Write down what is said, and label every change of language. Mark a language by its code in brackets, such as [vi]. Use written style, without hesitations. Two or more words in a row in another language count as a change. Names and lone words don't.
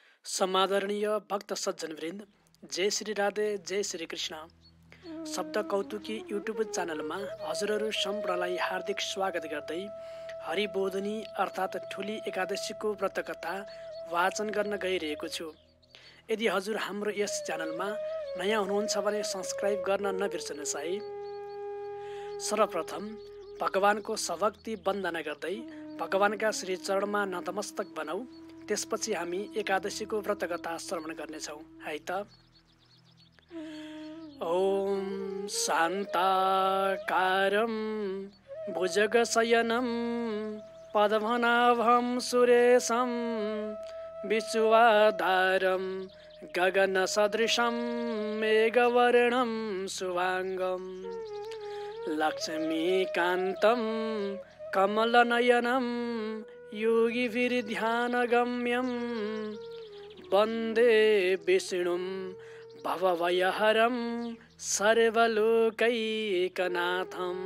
[ne] समादरणीय भक्त सज्जनवृन्द, जय श्री राधे, जय श्री कृष्ण। शब्द कौतुकी युट्युब च्यानलमा हजुरहरू सम्पूर्णलाई हार्दिक स्वागत गर्दै हरिबोधनी अर्थात् ठुली एकादशीको व्रतकथा वाचन गर्न गइरहेको छु। यदि हजुर हाम्रो यस च्यानलमा नयाँ हुनुहुन्छ भने सब्स्क्राइब गर्न नबिर्सनुहोस् है। सर्वप्रथम भगवानको सभक्ति वन्दना गर्दै भगवानका श्री चरणमा नतमस्तक बनाऊ। त्यसपछि हामी एकादशीको व्रतकथा श्रवण गर्नेछौँ है त। [sa] ओम शान्ताकारं भुजगशयनं पद्मनाभं सुरेशं विश्वाधारं गगनसदृशं मेघवर्णं शुभांगं लक्ष्मीकान्तं कमलनयनं योगिभिर्ध्यानगम्यं वन्दे विष्णुं भवभयहरं सर्वलोकैकनाथम्।